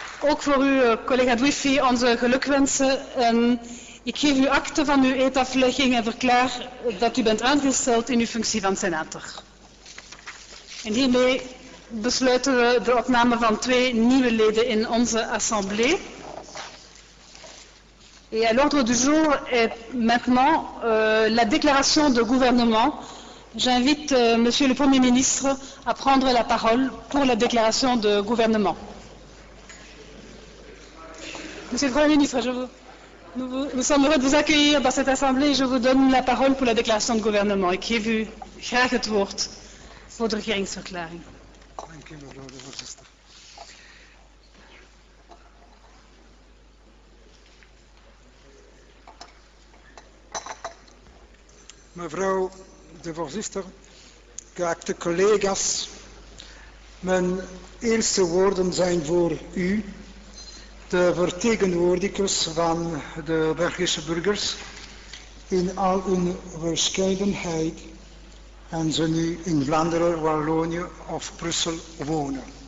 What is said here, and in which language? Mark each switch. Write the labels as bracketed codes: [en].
[nl] Ook voor u, collega Douifi, onze gelukwensen. En ik geef u akte van uw eedaflegging en verklaar dat u bent aangesteld in uw functie van senator. En hiermee besluiten we de opname van 2 nieuwe leden in onze assemblée. [fr] Et à l'ordre du jour est maintenant la déclaration de gouvernement. J'invite Monsieur le Premier ministre à prendre la parole pour la déclaration de gouvernement. Monsieur le Premier ministre, nous sommes heureux de vous accueillir dans cette assemblée et je vous donne la parole pour la déclaration de gouvernement. [nl] Ik geef u graag het woord voor de regeringsverklaring. Dank u, mevrouw de voorzitter. Mevrouw de voorzitter, geachte collega's, mijn eerste woorden zijn voor u, de vertegenwoordigers van de Belgische burgers in al hun verscheidenheid en ze nu in Vlaanderen, Wallonië of Brussel wonen.